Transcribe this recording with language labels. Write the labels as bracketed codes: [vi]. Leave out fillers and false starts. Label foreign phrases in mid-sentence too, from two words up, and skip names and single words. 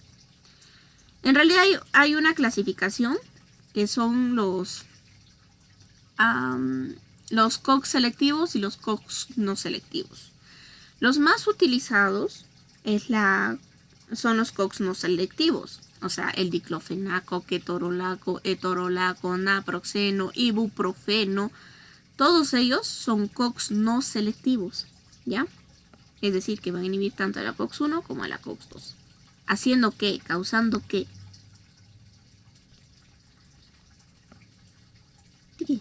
[es] En realidad hay una clasificación que son los COX selectivos y los COX no selectivos. Los más utilizados son los COX no selectivos. O sea, el diclofenaco, ketorolaco, etorolaco, naproxeno, ibuprofeno. Todos ellos son COX no selectivos, ¿ya? Es decir, que van a inhibir tanto a la COX-1 como a la COX-2. ¿Haciendo qué? ¿Causando qué? ¿Qué?